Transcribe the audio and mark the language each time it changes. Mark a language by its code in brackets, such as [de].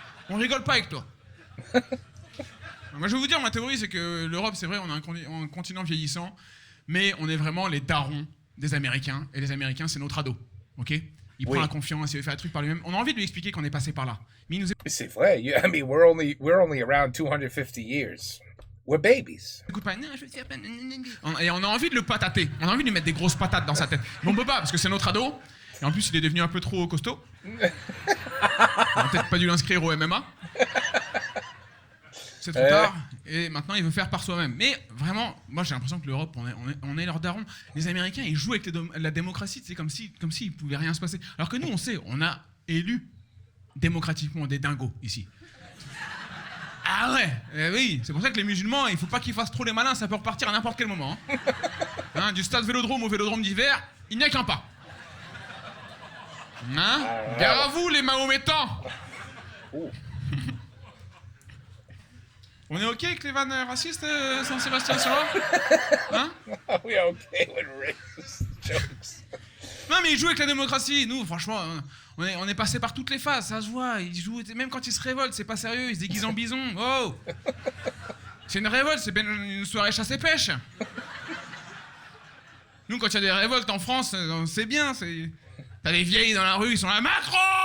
[fr] On rigole pas avec toi. Moi, je vais vous dire, ma théorie, c'est que l'Europe, c'est vrai, on a un continent vieillissant, mais on est vraiment les darons des Américains, et les Américains, c'est notre ado, ok? Il prend la confiance, il veut faire des trucs par lui-même. On a envie de lui expliquer qu'on est passé par là. Mais il nous C'est vrai. [en] I mean, we're only around 250 years. We're babies. [fr] écoute pas. Et on a envie de le patater. On a envie de lui mettre des grosses patates dans sa tête. Mais on peut pas, parce que c'est notre ado. Et en plus, il est devenu un peu trop costaud. On a peut-être pas dû l'inscrire au MMA. C'est trop tard. Et maintenant, il veut faire par soi-même. Mais vraiment, moi, j'ai l'impression que l'Europe, on est leur daron. Les Américains, ils jouent avec la démocratie. C'est comme s'il pouvait rien se passer. Alors que nous, on sait, on a élu démocratiquement des dingos ici. Ah ouais, oui, c'est pour ça que les musulmans, il faut pas qu'ils fassent trop les malins, ça peut repartir à n'importe quel moment. Hein, du stade Vélodrome au Vélodrome d'hiver, il n'y a qu'un pas. Hein, gare à vous les Mahométans. On est ok avec les vannes racistes, Saint-Sébastien-sur-Loire? Hein? [en] We are okay with racist jokes. [fr] Non mais ils jouent avec la démocratie, nous franchement, on est passé par toutes les phases, ça se voit, ils jouent, même quand ils se révoltent, c'est pas sérieux, ils se déguisent en bison, oh. C'est une révolte, c'est une soirée chasse-et-pêche. Nous quand il y a des révoltes en France, c'est bien, c'est... T'as des vieilles dans la rue, ils sont là, Macron!